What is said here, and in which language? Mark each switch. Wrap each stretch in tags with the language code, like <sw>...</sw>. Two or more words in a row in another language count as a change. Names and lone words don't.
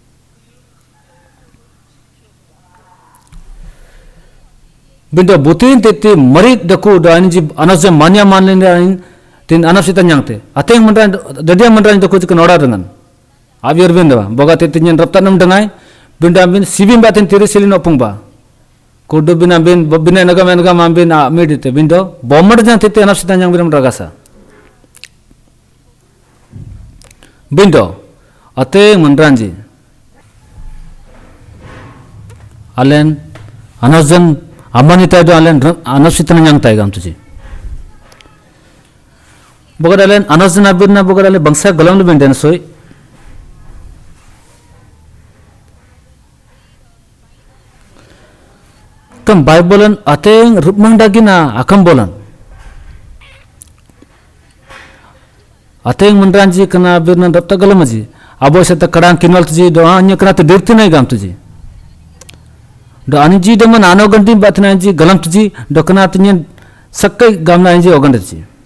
<grt>bindo butin tete marit daku do anji anosen manya manlen tin anap sitan jangte ateng mandran dadia mandran daku jik nora dengan abiar bindo boga tete nyen rapta nam dengai bindo ambin sibim batin tiri silin opung ba kudu bin ambin bobina naga ambin medite bindo bomar jang tete anap sitan jang biram ragasa bindo ate mandranji alen anajan amanita do alen anap sitan jang tai gam tuji boga alen anajan abirna boga alen bangsa galam benden soi kam Biblean ateng rupmang dagina akam bolan ateng mandranji kana birna dapta galamaji abo seta kadang kinwal tuji do anya kana te dirti nai gam tuji do anji de man ano ganti batna ji galam tuji do kana tinyen sakkai gamna ji ogan tuji</grt>